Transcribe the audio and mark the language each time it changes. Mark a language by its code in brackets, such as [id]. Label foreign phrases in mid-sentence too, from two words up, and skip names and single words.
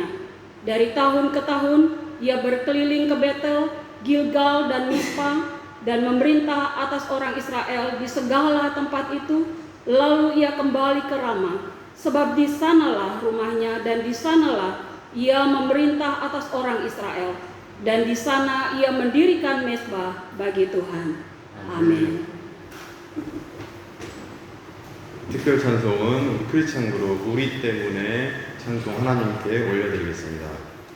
[id] Dari tahun ke tahun ia berkeliling ke Betel, Gilgal dan Mispa dan memerintah atas orang Israel di segala tempat itu. Lalu ia kembali ke Rama, sebab di sanalah rumahnya dan di sanalah ia memerintah atas orang Israel, dan di sana ia mendirikan mezbah bagi Tuhan. Amin. [ko] 특별 찬송은 우리 크리스찬 그룹 우리 때문에 찬송 하나님께 올려드리겠습니다.